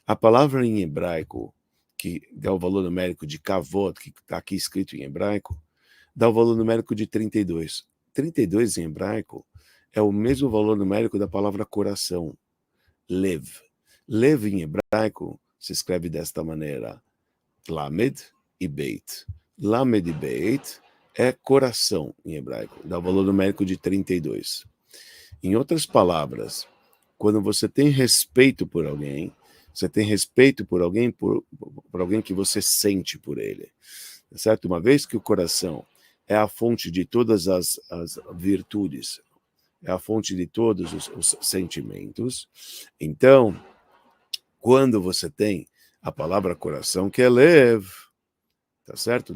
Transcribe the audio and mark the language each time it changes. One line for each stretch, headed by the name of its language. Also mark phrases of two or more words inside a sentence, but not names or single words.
Portuguese: A palavra em hebraico, que dá o valor numérico de kavod, que está aqui escrito em hebraico, dá o valor numérico de 32. 32 em hebraico é o mesmo valor numérico da palavra coração, lev. Lev em hebraico se escreve desta maneira, lamed e beit. Lamed e beit é coração em hebraico, dá o valor numérico de 32. Em outras palavras, quando você tem respeito por alguém, você tem respeito por alguém, por alguém que você sente por ele, certo? Uma vez que o coração é a fonte de todas as virtudes, é a fonte de todos os sentimentos, então, quando você tem a palavra coração, que é lev, tá certo?